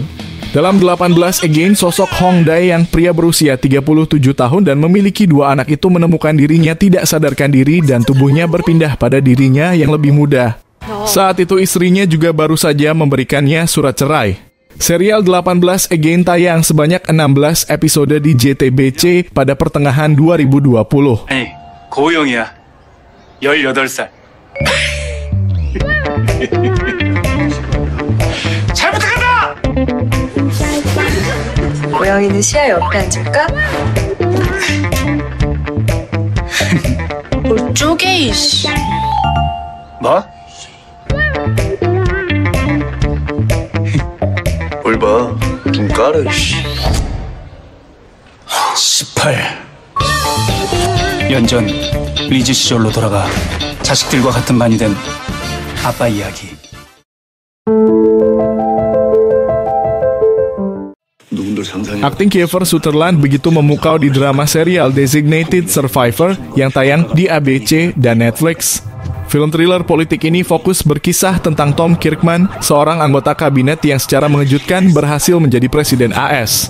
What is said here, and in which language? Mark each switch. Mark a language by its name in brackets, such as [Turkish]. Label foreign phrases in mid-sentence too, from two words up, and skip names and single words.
[Indonesian] Dalam 18 Again, sosok Hong Dae yang pria berusia 37 tahun dan memiliki 2 anak itu menemukan dirinya tidak sadarkan diri dan tubuhnya berpindah pada dirinya yang lebih muda. Saat itu istrinya juga baru saja memberikannya surat cerai. Serial 18 Again tayang sebanyak 16 episode di JTBC pada pertengahan 2020. [Korean] 아니, 고우영이야. 18살. 잘 부탁한다! 고영이는 시야 옆에 앉을까? 뭘 쪼개, 이씨. 뭐? 뭘 봐, 눈 깔아, 씨. 18. 연전 리즈 시절로 돌아가 자식들과 같은 반이 된 아빠 이야기. [Indonesian] Akting Kiefer Sutherland begitu memukau di drama serial Designated Survivor yang tayang di ABC dan Netflix. Film thriller politik ini fokus berkisah tentang Tom Kirkman, seorang anggota kabinet yang secara mengejutkan berhasil menjadi presiden AS.